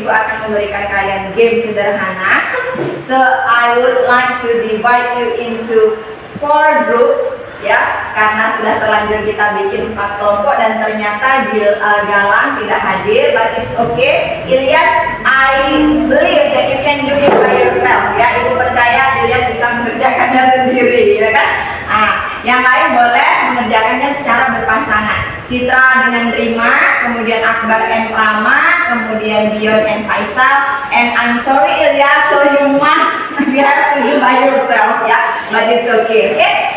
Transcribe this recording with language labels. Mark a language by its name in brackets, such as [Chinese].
[Indonesian] Ibu akan memberikan kalian game sederhana. [English] So I would like to divide you into 4 groups, [Indonesian] ya, karena sudah terlanjur kita bikin 4 kelompok dan ternyata Galang tidak hadir, [English] but it's okay. Ilyas, I believe that you can do it by yourself, ya. [Indonesian] Ibu percaya Ilyas bisa mengerjakannya sendiri, ya kan? Nah, yang lain boleh mengerjakannya secara berpasangan. [English] Citra dengan Rima, kemudian Akbar and Prama, kemudian Dion and Faisal, and I'm sorry Ilyas, so you have to do by yourself, ya, but it's okay, okay?